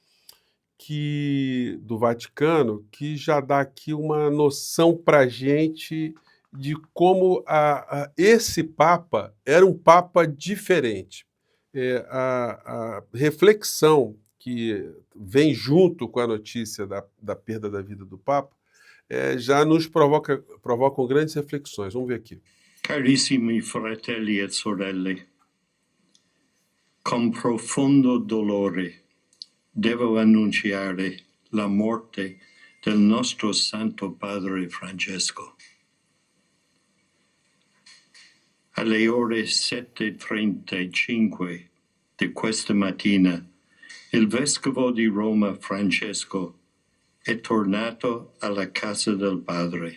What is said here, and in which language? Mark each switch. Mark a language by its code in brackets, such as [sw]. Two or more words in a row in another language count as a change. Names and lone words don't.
[pt] Do Vaticano, que já dá aqui uma noção para a gente de como esse Papa era um Papa diferente. A reflexão que vem junto com a notícia da perda da vida do Papa já nos provocam grandes reflexões. Vamos ver aqui. [it] Carissimi fratelli e sorelle, con profondo dolore devo annunciare la morte del nostro Santo Padre Francesco. Alle ore 7:35 di questa mattina, il Vescovo di Roma Francesco è tornato alla casa del Padre.